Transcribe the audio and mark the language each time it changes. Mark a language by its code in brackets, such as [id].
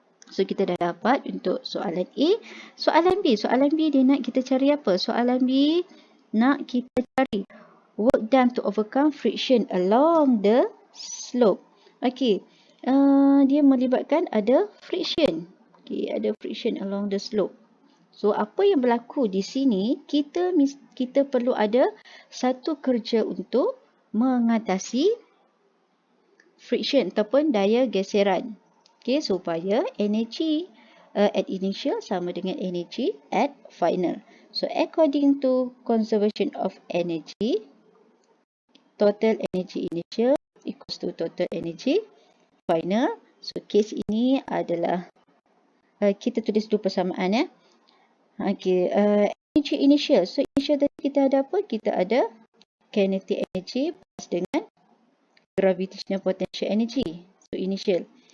[ms] So kita dah dapat untuk soalan A. Soalan B dia nak kita cari apa? Soalan B nak kita cari [en] work done to overcome friction along the slope. [ms] Okey, dia melibatkan ada friction. [en] Okey, ada friction along the slope. [ms] So apa yang berlaku di sini, kita perlu ada satu kerja untuk mengatasi friction ataupun daya geseran. Okay, supaya energi at initial sama dengan energi at final. [en] So according to conservation of energy, total energy initial equals to total energy final. [ms] So case ini adalah kita tulis dulu persamaan . Okay, energy initial. So initial tadi kita ada apa? Kita ada [en] kinetic energy plus [ms] dengan [en] gravitational potential energy. So initial.